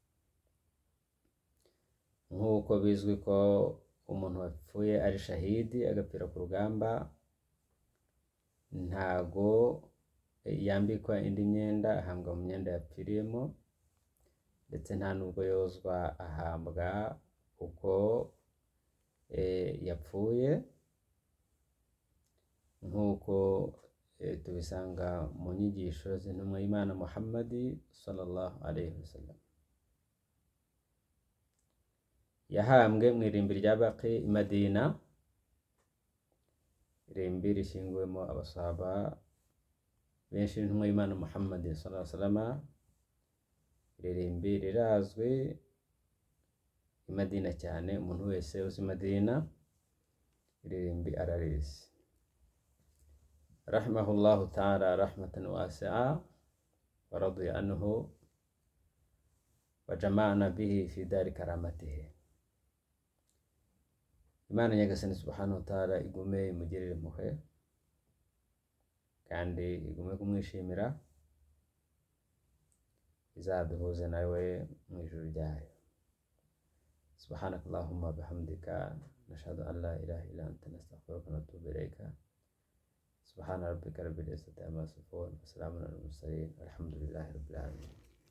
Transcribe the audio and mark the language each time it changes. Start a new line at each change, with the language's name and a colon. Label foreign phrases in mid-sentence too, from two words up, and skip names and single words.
Kinyarwanda: Nk'uko bizwi ko umuntu wapfuye ari shahidi agapfira ku rugamba, ntago yambikwa indi myenda, ahambwa mu myenda yapfiriyemo, ndetse nta nubwo yozwa, ahambwa uko yapfuye, nk'uko tubisanga mu nyigisho z'intumwa y'Imana Muhammadi
Arabic: صلى الله عليه وسلم.
Kinyarwanda: Yahambwe mu irimbi rya Baqi i Madina, irimbi rishyinguwemo abasahaba benshi b'intumwa y'Imana Muhammadi
Arabic: صلى الله عليه وسلم.
Kinyarwanda: Iri rimbi rirazwi i Madina cyane, umuntu wese uzi Madina iri rimbi ararizi.
Arabic: رحمه الله تعالى رحمة واسعة ورضي عنه وجمعنا به في دار كرامته.
Kinyarwanda: Imana nyagasani
Arabic: سبحانه وتعالى
Kinyarwanda: igume imugirire impuhwe kandi igume kumwishimira, izaduhuze nawe mu ijuru ryayo.
Arabic: سبحانك اللهم وبحمدك نشهد أن لا إله إلا أنت نستغفرك ونتوب إليك. سبحان ربك رب العزة عما يصفون وسلام على المرسلين والحمد لله رب العالمين.